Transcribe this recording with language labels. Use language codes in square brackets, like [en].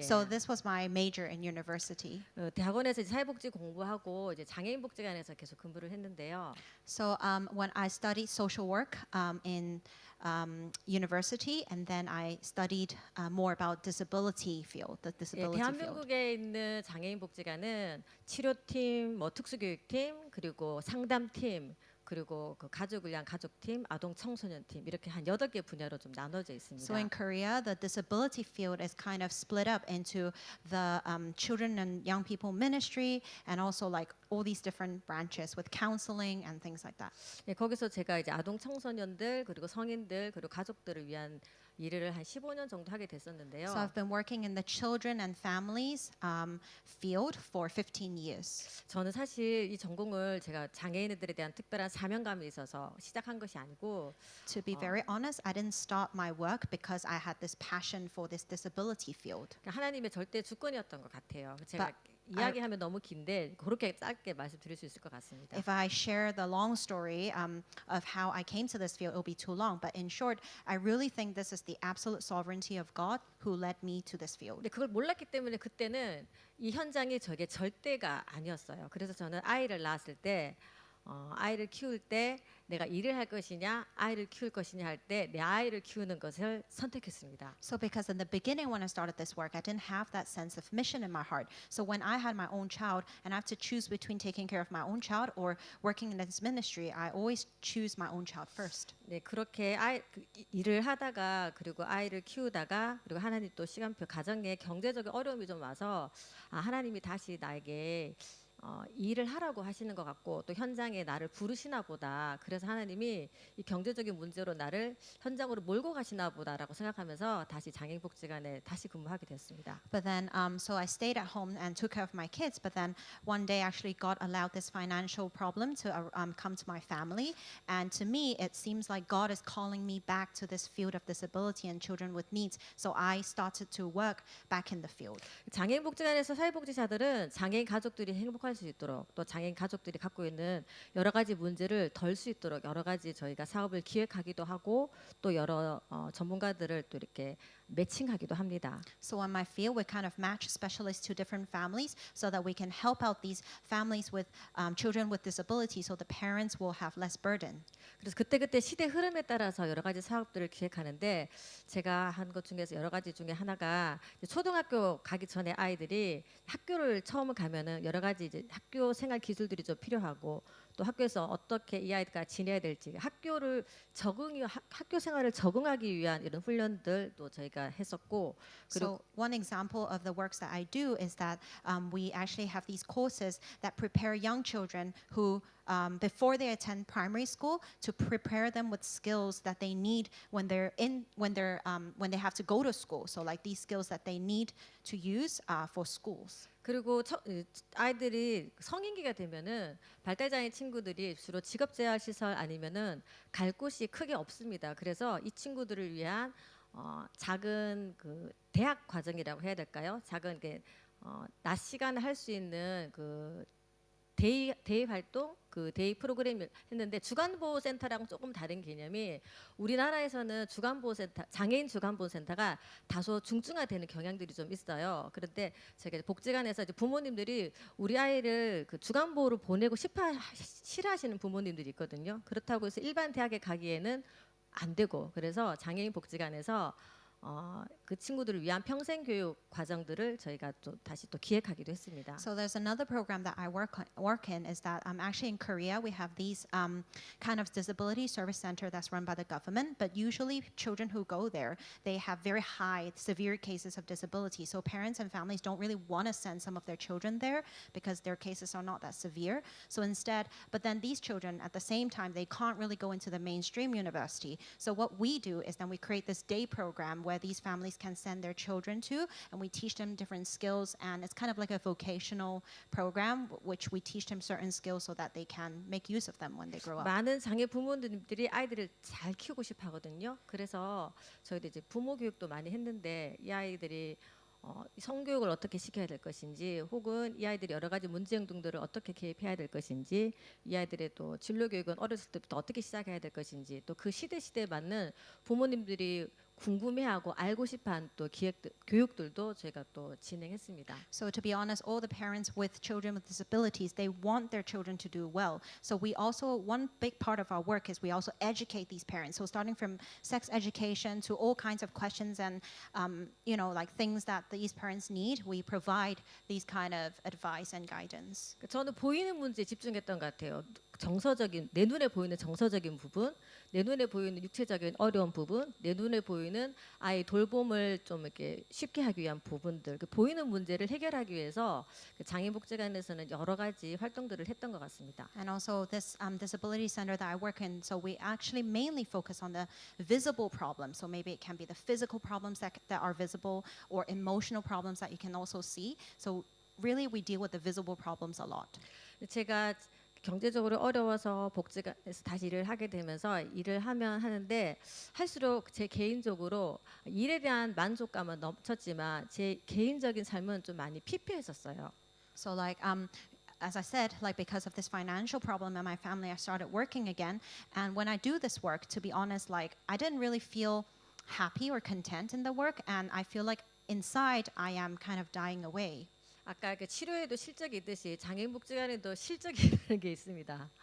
[en] So this was my major in university. [ko] 대학원에서 이제 사회복지 공부하고 이제 장애인복지관에서 계속 근무를 했는데요. [en] So when I studied social work in university, and then I studied more about disability field, the [ko] 예, [en] disability field. [ko] 대한민국에 있는 장애인복지관은 치료팀, 뭐 특수교육팀, 그리고 상담팀, 그리고 그 가족을 위한 가족팀, 아동 청소년팀 이렇게 한 8개 분야로 좀 나눠져 있습니다. [en] So in Korea, the disability field is kind of split up into the children and young people ministry, and also like all these different branches with counseling and things like that. [ko] 예, 거기서 제가 이제 아동 청소년들 그리고 성인들 그리고 가족들을 위한 일을 한 15년 정도 하게 됐었는데요. [en] So I've been working in the children and families field for 15 years. [ko] 저는 사실 이 전공을 제가 장애인들에 대한 특별한 사명감이 있어서 시작한 것이 아니고 [en] To be very honest, I didn't start my work because I had this passion for this disability field. [ko] 하나님의 절대 주권이었던 것 같아요. 제가 [en] But [ko] 이야기하면 너무 긴데 그렇게 짧게 말씀드릴 수 있을 것 같습니다. [en] If I share the long story of how I came to this field, it'll be too long. But in short, I really think this is the absolute sovereignty of God who led me to this field. [ko] 근데 그걸 몰랐기 때문에 그때는 이 현장이 저게 절대가 아니었어요. 그래서 저는 아이를 낳았을 때 아이를 키울 때 내가 일을 할 것이냐 아이를 키울 것이냐 할 때 내 아이를 키우는 것을 선택했습니다. [en] So because in the beginning when I started this work, I didn't have that sense of mission in my heart. So when I had my own child and I have to choose between taking care of my own child or working in this ministry, I always choose my own child first. [ko] 네, 그렇게 일을 하다가 그리고 아이를 키우다가 그리고 하나님 또 시간표 가정에 경제적인 어려움이 좀 와서 하나님이 다시 나에게 일을 하라고 하시는 것 같고 또 현장에 나를 부르시나 보다. 그래서 하나님이 이 경제적인 문제로 나를 현장으로 몰고 가시나 보다라고 생각하면서 다시 장애인복지관에 다시 근무하게 됐습니다. [en] But then, so I stayed at home and took care of my kids. But then one day, actually, God allowed this financial problem to come to my family. And to me, it seems like God is calling me back to this field of disability and children with needs. So I started to work back in the field. [ko] 장애인복지관에서 사회복지사들은 장애인 가족들이 행복할 수 있도록 또 장애인 가족들이 갖고 있는 여러 가지 문제를 덜 수 있도록 여러 가지 저희가 사업을 기획하기도 하고 또 여러 전문가들을 또 이렇게 매칭하기도 합니다. [en] So in my field, we kind of match specialists to different families so that we can help out these families with children with disability, so the parents will have less burden. [ko] 그래서 그때그때 시대 흐름에 따라서 여러 가지 사업들을 기획하는데 제가 한 것 중에서 여러 가지 중에 하나가 초등학교 가기 전에 아이들이 학교를 처음 가면은 여러 가지 이제 학교 생활 기술들이 좀 필요하고 또 학교에서 어떻게 이 아이가 지내야 될지 학교 생활을 적응하기 위한 이런 훈련들도 저희가 했었고 [en] So one example of the works that I do is that we actually have these courses that prepare young children who before they attend primary school to prepare them with skills that they need when they have to go to school. So like these skills that they need to use for schools. [ko] 그리고 아이들이 성인기가 되면은 발달장애 친구들이 주로 직업재활시설 아니면은 갈 곳이 크게 없습니다. 그래서 이 친구들을 위한 작은 그 대학 과정이라고 해야 될까요? 낮 시간에 할 수 있는 그 데이 활동 그 데이 프로그램을 했는데 주간보호센터랑 조금 다른 개념이 우리나라에서는 주간보호센터, 장애인 주간보호센터가 다소 중증화되는 경향들이 좀 있어요. 그런데 제가 복지관에서 이제 부모님들이 우리 아이를 그 주간보호를 보내고 싫어하시는 부모님들이 있거든요. 그렇다고 해서 일반 대학에 가기에는 안 되고, 그래서 장애인 복지관에서 그 친구들을 위한 평생 교육 과정들을 저희가 또 다시 또 기획하기도 했습니다. [en] So there's another program that I work in is that actually in Korea we have these kind of disability service center that's run by the government, but usually children who go there, they have very high severe cases of disability. So parents and families don't really want to send some of their children there because their cases are not that severe. So instead, but then these children at the same time they can't really go into the mainstream university. So what we do is then we create this day program where these families can send their children to, and we teach them different skills, and it's kind of like a vocational program which we teach them certain skills so that they can make use of them when they grow up. [ko] 많은 장애 부모님들이 아이들을 잘 키우고 싶어 하거든요. 그래서 저희도 이제 부모 교육도 많이 했는데 이 아이들이 성교육을 어떻게 시켜야 될 것인지, 혹은 이 아이들이 여러 가지 문제 행동들을 어떻게 개입해야 될 것인지, 이 아이들의 또 진로 교육은 어렸을 때부터 어떻게 시작해야 될 것인지, 또 그 시대에 맞는 부모님들이 궁금해하고 알고 싶어하는 또 교육들도 저희가 또 진행했습니다. [en] So to be honest, all the parents with children with disabilities, they want their children to do well. So we also, one big part of our work is we also educate these parents. So starting from sex education to all kinds of questions and like things that these parents need, we provide these kind of advice and guidance. [ko] 저는 보이는 문제에 집중했던 것 같아요. 정서적인, 내 눈에 보이는 정서적인 부분, 내 눈에 보이는 육체적인 어려운 부분, 내 눈에 보이는 아이 돌봄을 좀 이렇게 쉽게 하기 위한 부분들, 그 보이는 문제를 해결하기 위해서 그 장애복지관에서는 여러 가지 활동들을 했던 것 같습니다. [en] And also this disability center that I work in, so we actually mainly focus on the visible problems. So maybe it can be the physical problems that are visible or emotional problems that you can also see. So really we deal with the visible problems a lot. [ko] 제가 경제적으로 어려워서 복지관에서 다시 일을 하게 되면서 일을 하는데 할수록 제 개인적으로 일에 대한 만족감은 넘쳤지만 제 개인적인 삶은 좀 많이 피폐했었어요. [en] So like as I said, like because of this financial problem in my family, I started working again. And when I do this work, to be honest, like I didn't really feel happy or content in the work, and I feel like inside I am kind of dying away. [ko] 아까 그 치료에도 실적이 있듯이 장애인복지관에도 실적이라는 게 있습니다.